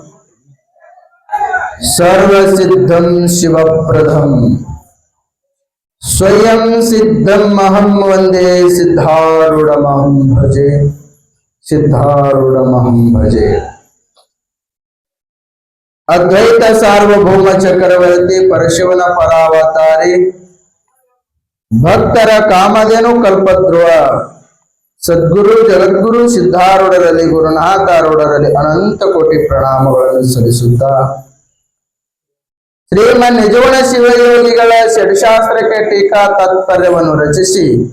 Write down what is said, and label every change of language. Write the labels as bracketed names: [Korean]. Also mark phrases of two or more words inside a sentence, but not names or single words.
[Sanskrit] सर्वसिद्धं शिवप्रदं स्वयं सिद्धम् अहं वन्दे सिद्धारूढमहं भजे अद्वैत सार्वभौम चक्रवर्ती [Kannada] परशिवನ ಪರಾವತಾರಿ ಭಕ್ತರ ಕಾಮಧೇನು ಕಲ್ಪದ್ರುವ ಸದ್ಗುರು ಜಗದ್ಗುರು ಸಿದ್ಧಾರೂಢರಲ್ಲಿ ಗುರುನಾಥಾರೂಢರಲ್ಲಿ ಅನಂತ ಕೋಟಿ ಪ್ರಣಾಮಗಳನ್ನು ಸಲ್ಲಿಸುತ್ತಾ ಶ್ರೀಮನ್ ನಿಜಗುಣ ಶಿವಯೋಗಿಗಳ ಷಡ್ಶಾಸ್ತ್ರಕ್ಕೆ ಟೀಕಾ ತಾತ್ಪರ್ಯವನ್ನು ರಚಿಸಿ